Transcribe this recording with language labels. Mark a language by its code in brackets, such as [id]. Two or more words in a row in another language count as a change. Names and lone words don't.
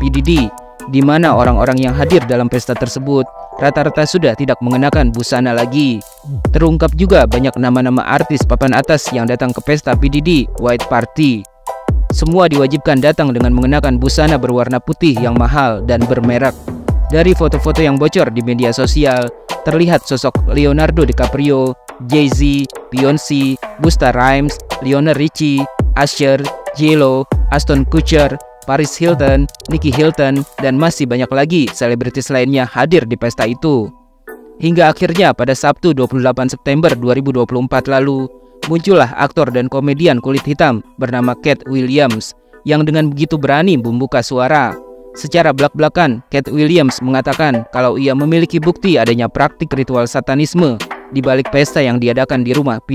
[id] Diddy, di mana orang-orang yang hadir dalam pesta tersebut rata-rata sudah tidak mengenakan busana lagi. Terungkap juga banyak nama-nama artis papan atas yang datang ke pesta P. Diddy White Party. Semua diwajibkan datang dengan mengenakan busana berwarna putih yang mahal dan bermerek. Dari foto-foto yang bocor di media sosial, terlihat sosok Leonardo DiCaprio, Jay-Z, Beyoncé, Busta Rhymes, Lionel Richie, Usher, J.Lo, Ashton Kutcher, Paris Hilton, Nicky Hilton, dan masih banyak lagi selebritis lainnya hadir di pesta itu. Hingga akhirnya pada Sabtu 28 September 2024 lalu, muncullah aktor dan komedian kulit hitam bernama Katt Williams yang dengan begitu berani membuka suara. Secara belak-belakan, Katt Williams mengatakan kalau ia memiliki bukti adanya praktik ritual satanisme di balik pesta yang diadakan di rumah P.